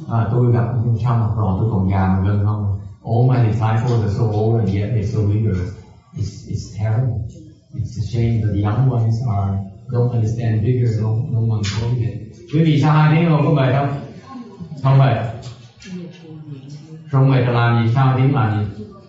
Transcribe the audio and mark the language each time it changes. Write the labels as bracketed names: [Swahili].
[Vietnamese] Tôi gặp trong học trò tôi còn già mà gân không? [English] All my disciples are so old and yet they're so vigorous. It's terrible. It's a shame that the young ones don't understand vigor, don't want to go it. [Vietnamese] Quý vị sao 2 tiếng không có mệt không? Không mệt. Không mệt là làm gì? Sao 2 tiếng làm gì?